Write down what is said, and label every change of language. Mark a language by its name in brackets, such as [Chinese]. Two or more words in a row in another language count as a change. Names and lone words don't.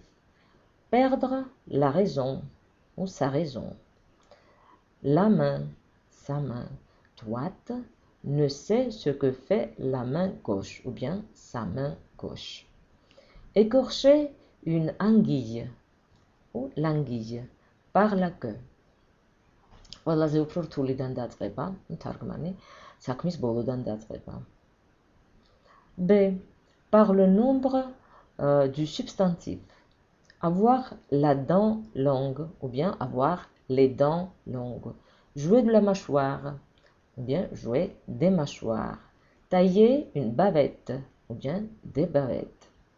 [French] Perdre la raison ou sa raison. La main, sa main droite, ne sait ce que fait la main gauche ou bien sa main gauche. Écorcher une anguille ou l'anguille par la queue. [Georgian] ყველაზე უფრო რთულიდან დაწყება, თარგმანი, საქმის ბოლოდან დაწყება. [French] B. Par le nombre du substantif. Avoir la dent longue ou bien avoir les dents longues. Jouer de la mâchoire ou bien jouer des mâchoires. Tailler une bavette ou bien des bavettes.